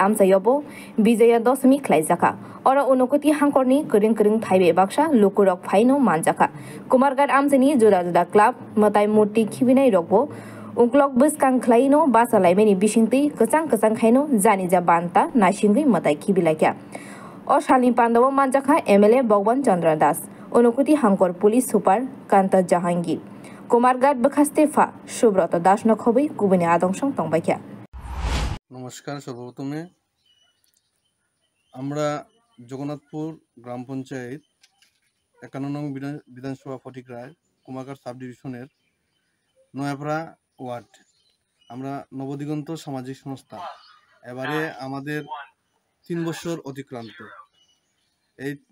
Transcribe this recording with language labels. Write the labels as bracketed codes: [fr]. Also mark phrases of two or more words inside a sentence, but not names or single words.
[trp] आमचायावबो विजया दशमी खालायजाखा और उनकुति हांकरनि करिं करिं थाइबे बाक्सा लुकुरक फाइनो मानजाखा कुमारघाट आमचानि जुदा जुदा क्लाब मताय मूर्ति खिबिनाय रगबो उंक्लक बसकां खलायनो बासालायमेनि बिसिंति कचां कचां खायनो जानिजा बान्ता नासिंगै मताय खिबिलायख्या और शालिन पांडव मानजाखा एमएलए भगवान चंद्र दास उनकुति हांकर पुलिस सुपार कांता जहांगीर कुमारघाट बखास्तेफा सुब्रत दास नखबै गुबुनि आदंसं तंबायख्या [hi] नमस्कार सर्वप्रथमे [bn] আমরা জগন্নাথপুর গ্রাম পঞ্চায়েত ৫১ নং বিধানসভা ফটিকরায় কুমারঘাট [en] sub division [bn] নয়াপাড়া ওয়ার্ড আমরা নবদিগন্ত সামাজিক সংস্থা এবারে আমাদের ৩ বছর অতিক্রান্ত এই